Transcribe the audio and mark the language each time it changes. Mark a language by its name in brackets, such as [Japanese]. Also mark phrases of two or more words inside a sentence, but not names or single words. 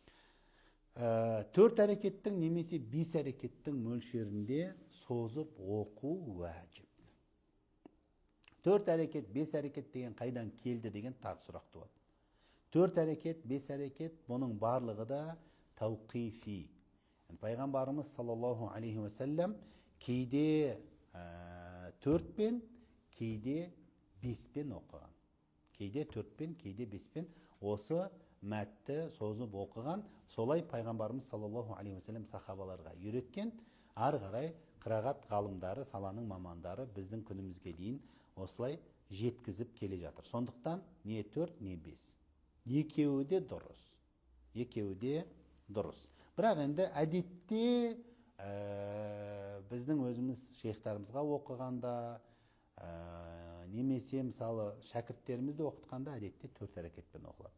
[Kazakh] 4 әрекеттің немесе 5 әрекеттің мөлшерінде созып оқу уәжіп. 4 әрекет, 5 әрекет деген қайдан келді деген тағы сұрақ туады. 4 әрекет, 5 әрекет, бұның барлығы да тауқифи. Пайғамбарымыз [Arabic] صلى الله عليه وسلم [Kazakh] кейде 4-пен, кейде 5-пен оқыған. Кейде 4-пен, кейде 5-пен осы мәтті созып оқыған. Солай пайғамбарымыз [Arabic] صلى الله عليه وسلم [Kazakh] сахабаларға үйреткен. Ары қарай қырағат ғалымдары, саланың мамандары біздің күнімізге дейін осылай жеткізіп келе жатыр. Сондықтан не 4, не 5. Екеуі де дұрыс. Екеуі де дұрыс. Бірақ енді әдетте біздің өзіміз шейхтарымызға оқығанда, немесе мысалы шәкірттерімізді оқытқанда әдетте 4 әрекетпен оқылады.